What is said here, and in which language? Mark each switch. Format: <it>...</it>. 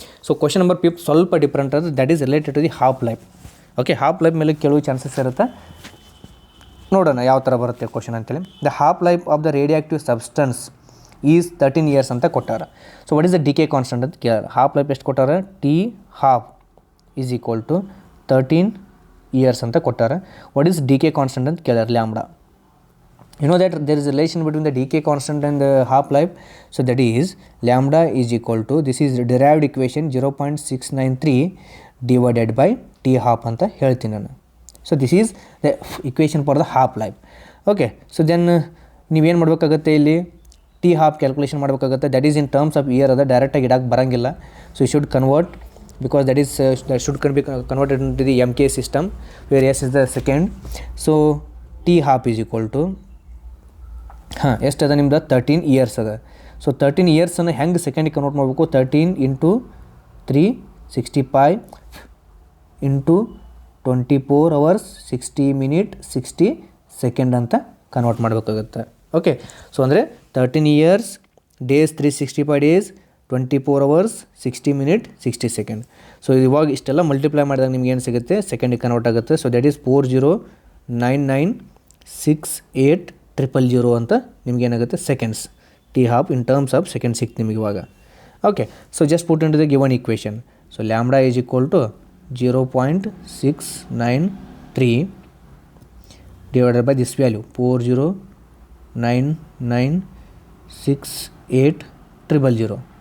<kn>So question number 5 ಸ್ವಲ್ಪ different ಅದ, that is related to the half life. Okay, half life ಮೇಲೆ ಕೆಲವು chances ಇರುತ್ತೆ, ನೋಡೋಣ ಯಾವ ಥರ ಬರುತ್ತೆ ಕ್ವಶನ್ ಅಂತೇಳಿ.</kn> <en>The half life of the radioactive substance is 13 years ಅಂತ ಕೊಟ್ಟಾರ. So what is the decay constant ಅಂತ ಕೇಳಾರ. Half life ಎಷ್ಟು ಕೊಟ್ಟಾರ, T half is equal to 13 years ಅಂತ ಕೊಟ್ಟಾರ. ವಾಟ್ ಈಸ್ ಡಿಕೆ ಕಾನ್ಸ್ಟೆಂಟ್ ಅಂತ ಕೇಳ್ಯಾರ, lambda. You know that there is a relation between the decay constant and the half life. So that is lambda is equal to, this is derived equation 0.693 divided by t half</en> <kn>ಅಂತ ಹೇಳ್ತೀನಿ ನಾನು.</kn> <en>So this is the equation for the half life.</en> <kn>Okay, so then ನೀವೇನು ಮಾಡಬೇಕಾಗತ್ತೆ ಇಲ್ಲಿ T half calculation ಮಾಡಬೇಕಾಗುತ್ತೆ. That is in terms of year ಅದ, ಡೈರೆಕ್ಟಾಗಿ ಇಡಕ್ಕೆ ಬರೋಂಗಿಲ್ಲ.</kn> <en>So you should convert because that should be converted into the MK system where S is the second. So T half is equal to</en> <kn>ಎಷ್ಟು ಅದ ನಿಮ್ದು 13 years ಅದ. So 13 ಇಯರ್ಸನ್ನು ಹೆಂಗೆ ಸೆಕೆಂಡಿಗೆ convert ಮಾಡಬೇಕು, 13 into 365 into 24 hours 60 minutes 60 seconds ಅಂತ convert ಮಾಡಬೇಕಾಗುತ್ತೆ.</kn> <en>Okay, so ಅಂದರೆ 13 years days 365 days 24 hours 60 minutes 60 seconds.</en> <kn>So ಇವಾಗ ಇಷ್ಟೆಲ್ಲ ಮಲ್ಟಿಪ್ಲೈ ಮಾಡಿದಾಗ ನಿಮ್ಗೆ ಏನು ಸಿಗುತ್ತೆ, ಸೆಕೆಂಡಿಗೆ ಕನ್ವರ್ಟ್ ಆಗುತ್ತೆ.</kn> <en>So that is 40996800 ಅಂತ ನಿಮ್ಗೆ ಏನಾಗುತ್ತೆ seconds. T half in terms of second ಸಿಕ್ತು ನಿಮಗೆ ಇವಾಗ. Okay, so just put into the given equation. So lambda is equal to 0.693 divided by this value 40996800.</en>